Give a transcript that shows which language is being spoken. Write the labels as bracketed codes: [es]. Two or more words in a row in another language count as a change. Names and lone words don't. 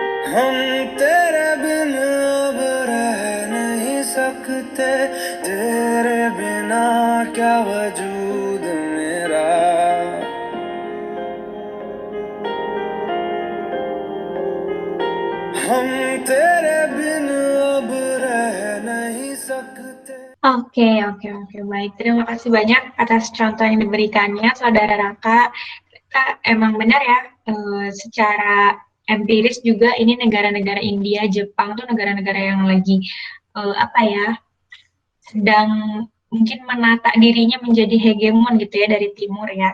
[hi] हम तेरे बिन अब रह नहीं सकते, तेरे बिना क्या वजूद मेरा। हम तेरे बिन अब रह नहीं सकते. [id] Oke, baik. Terima kasih banyak atas contoh yang diberikannya, Saudara Raka. Emang benar ya, secara empiris juga ini negara-negara India, Jepang tuh negara-negara yang lagi sedang mungkin menata dirinya menjadi hegemon gitu ya dari timur ya.